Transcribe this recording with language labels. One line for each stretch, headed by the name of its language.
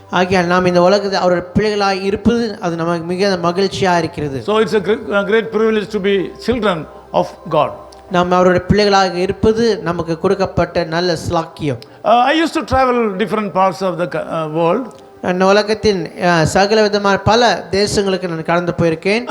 Tamil: ஆகையால் நாம் இந்த உலகத்தில் அவருடைய பிள்ளைகளாக இருப்பது அது நமக்கு மிக மகிழ்ச்சியாக இருக்கிறது.
English: So it's a great privilege to be children of God.
Tamil: நாம் அவருடைய பிள்ளைகளாக இருப்பது நமக்கு கொடுக்கப்பட்ட நல்ல ஸ்லாக்கியம்.
English: I used to travel different parts of the world.
Tamil: நான் உலகத்தின் சகல விதமான பல தேசங்களுக்கு நான் கடந்து போயிருக்கேன்.